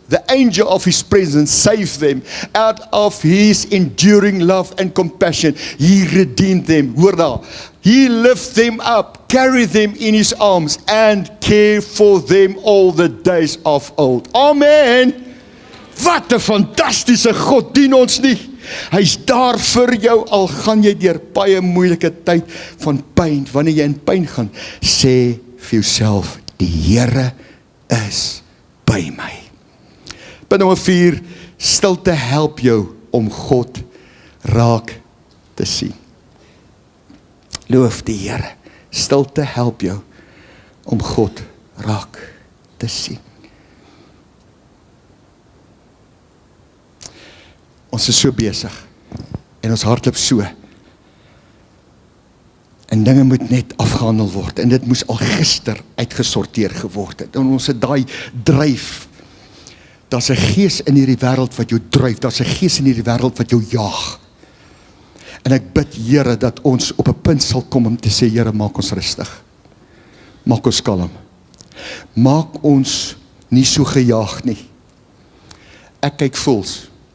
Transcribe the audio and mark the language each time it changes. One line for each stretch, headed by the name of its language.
English: The angel of his presence saved them. Out of his enduring love and compassion, he redeemed them.
Afrikaans: Hoor daar.
English: He lifted them up, carried them in his arms, and cared for them all the days of old. Amen.
Afrikaans: Wat 'n fantastiese God dien ons nie. Hy's daar vir jou, al gaan jy deur baie moeilike tyd van pyn. Wanneer jy in pyn gaan, sê vir jouself, die Here is by my. Punt nommer 4, stilte help jou om God raak te sien. Loof die Here. Stilte help jou om God raak te sien. Ons is so besig en ons hardloop so. En dinge moet net afgehandel word. En dit moes al gister uitgesorteer geword het. En ons het daai dryf. Daar's 'n gees in hierdie wêreld wat jou dryf. Daar's 'n gees in hierdie wêreld wat jou jaag. En ek bid, Here, dat ons op 'n punt sal kom om te sê, Here, maak ons rustig. Maak ons kalm. Maak ons nie so gejaag nie. Ek kyk voels.